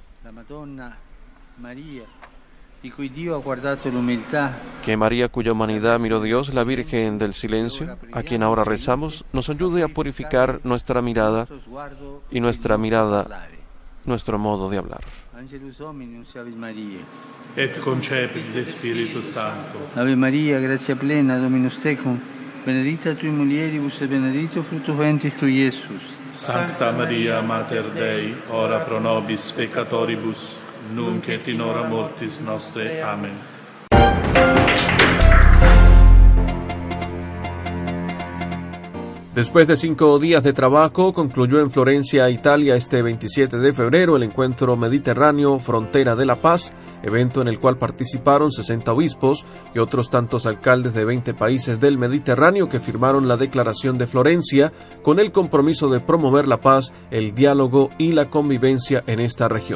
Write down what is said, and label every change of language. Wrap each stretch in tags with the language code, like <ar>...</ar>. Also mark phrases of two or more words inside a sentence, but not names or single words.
<es>Que María, cuya humanidad miró Dios, la Virgen del Silencio, a quien ahora rezamos, nos ayude a purificar nuestra mirada y nuestro modo de hablar.</es> <la>Et concepit Spiritus Sancto. Ave Maria, gratia plena, Dominus tecum, benedicta tui mulieribus et benedictus fructus ventris tui, Iesus. Sancta Maria, Mater Dei, ora pro nobis peccatoribus, nunc et in hora mortis nostre. Amén.</la> <es>Después de 5 días de trabajo, concluyó en Florencia, Italia, este 27 de febrero, el Encuentro Mediterráneo Frontera de la Paz, evento en el cual participaron 60 obispos y otros tantos alcaldes de 20 países del Mediterráneo que firmaron la Declaración de Florencia con el compromiso de promover la paz, el diálogo y la convivencia en esta región.</es>